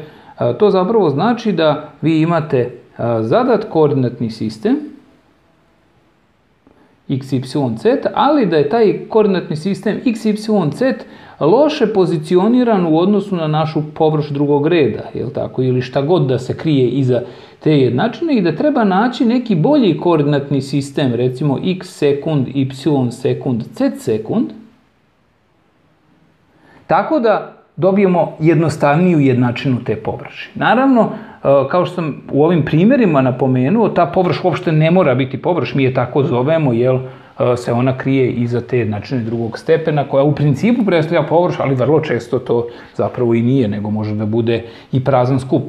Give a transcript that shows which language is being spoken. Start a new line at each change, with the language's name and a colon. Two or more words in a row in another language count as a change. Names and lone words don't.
Bosnian: To zapravo znači da vi imate zadat koordinatni sistem x, y, z, ali da je taj koordinatni sistem x, y, z loše pozicioniran u odnosu na našu površ drugog reda, jel tako? Ili šta god da se krije iza te jednačine i da treba naći neki bolji koordinatni sistem, recimo x sekund, y sekund, z sekund, tako da dobijemo jednostavniju jednačinu te površi. Naravno, kao što sam u ovim primjerima napomenuo, ta površ uopšte ne mora biti površ, mi je tako zovemo, jer se ona krije iza te jednačine drugog stepena, koja u principu predstavlja površ, ali vrlo često to zapravo i nije, nego može da bude i prazan skup.